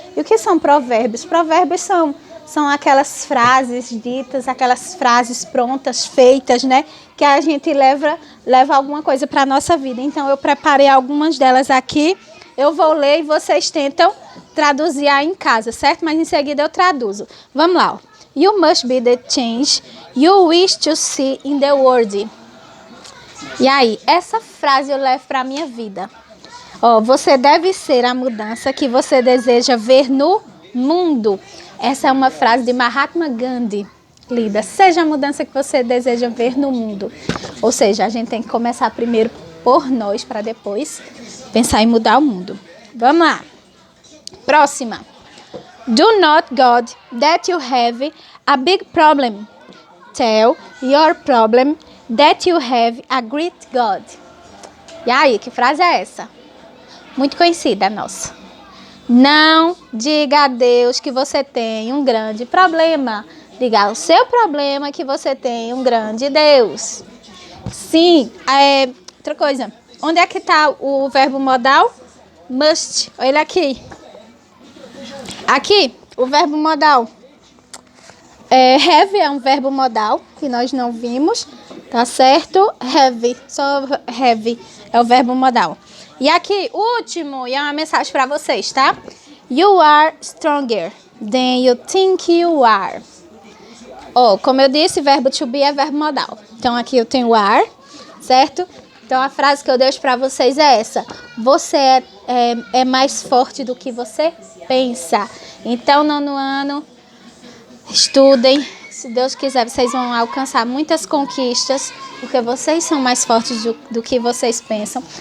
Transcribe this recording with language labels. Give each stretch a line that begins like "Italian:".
Portuguese: E o que são provérbios? Provérbios são aquelas frases ditas, aquelas frases prontas, feitas, né? Que a gente leva alguma coisa para a nossa vida. Então, eu preparei algumas delas aqui. Eu vou ler e vocês tentam traduzir aí em casa, certo? Mas em seguida eu traduzo. Vamos lá, ó.
English: You must be the change you wish to see in the world.
Portuguese: E aí, essa frase eu levo para a minha vida. Ó, você deve ser a mudança que você deseja ver no mundo. Essa é uma frase de Mahatma Gandhi. Lida, seja a mudança que você deseja ver no mundo. Ou seja, a gente tem que começar primeiro por nós, para depois pensar em mudar o mundo. Vamos lá. Próxima.
English: Do not God that you have a big problem. Tell your problem that you have a great God.
Portuguese: E aí, que frase é essa? Muito conhecida, nossa. Não diga a Deus que você tem um grande problema. Diga ao seu problema que você tem um grande Deus. Sim, outra coisa. Onde é que está o verbo modal? Must. Olha aqui. Aqui, o verbo modal. Have é um verbo modal que nós não vimos, tá certo? Have, só have é o verbo modal. E aqui, o último, e é uma mensagem para vocês, tá?
English: You are stronger than you think you are.
Portuguese: Ó, como eu disse, verbo to be é verbo modal. Então, aqui eu tenho are, certo? Então, a frase que eu deixo para vocês é essa. Você é mais forte do que você pensa. Então, nono ano, estudem. Se Deus quiser, vocês vão alcançar muitas conquistas, porque vocês são mais fortes do que vocês pensam.